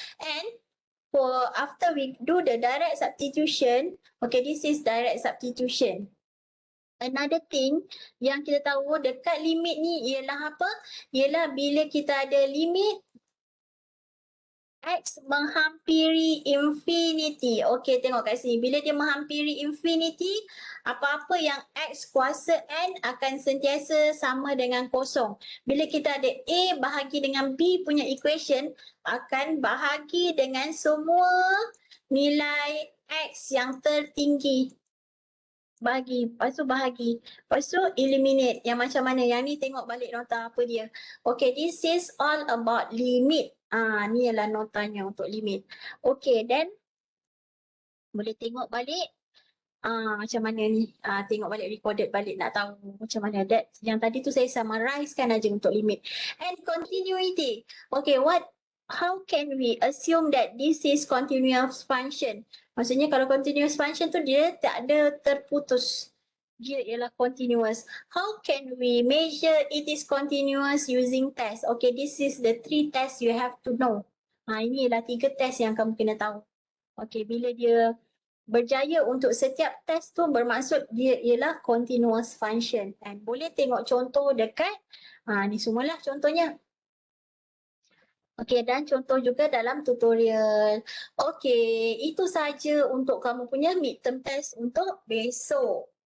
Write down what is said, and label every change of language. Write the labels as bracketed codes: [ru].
[en] And for after we do the direct substitution, okay, this is direct substitution. Another thing [ms] yang kita tahu dekat limit ni ialah apa? Ialah bila kita ada limit X menghampiri infinity. Okey, tengok kat sini. Bila dia menghampiri infinity, apa-apa yang X kuasa N akan sentiasa sama dengan kosong. Bila kita ada A bahagi dengan B punya equation, akan bahagi dengan semua nilai X yang tertinggi. Lepas tu bahagi. Lepas tu eliminate. Yang macam mana? Yang ni tengok balik nota apa dia. [en] Okay, this is all about limit. [ms] Ni ialah notanya untuk limit. Okay, then boleh tengok balik macam mana ni. Tengok balik recorded balik nak tahu macam mana. That yang tadi tu saya summarize kan aja untuk limit. [en] And continuity. Okay, how can we assume that this is continuous function? [ms] Maksudnya kalau continuous function tu dia tak ada terputus. Dia ialah continuous. [en] How can we measure it is continuous using test? Okay, this is the 3 tests you have to know. [ms] Ini ialah 3 test yang kamu kena tahu. Okay, bila dia berjaya untuk setiap test tu bermaksud dia ialah continuous function. And boleh tengok contoh dekat. Ni semualah contohnya. Okey, dan contoh juga dalam tutorial. Okey, itu saja untuk kamu punya midterm test untuk besok.